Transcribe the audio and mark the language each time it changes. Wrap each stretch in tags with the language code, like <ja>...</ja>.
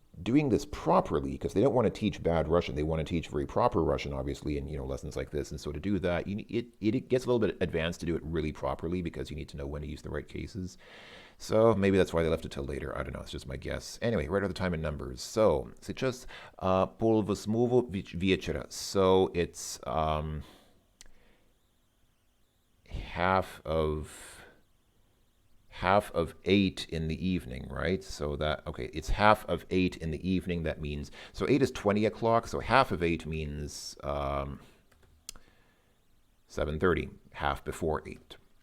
<en>doing this properly, because they don't want to teach bad Russian. They want to teach very proper Russian, obviously, in lessons like this. And so to do that, it gets a little bit advanced to do it really properly, because you need to know when to use the right cases. So maybe that's why they left it till later. I don't know. It's just my guess. Anyway, right at the time in numbers.</en> <ru>So сейчас пол восьмого вечера.</ru> <en>So it's half of 8 in the evening, right? So it's half of 8 in the evening. That means, so 8 is 20 o'clock, so half of 8 means 7:30, half before 8.</en>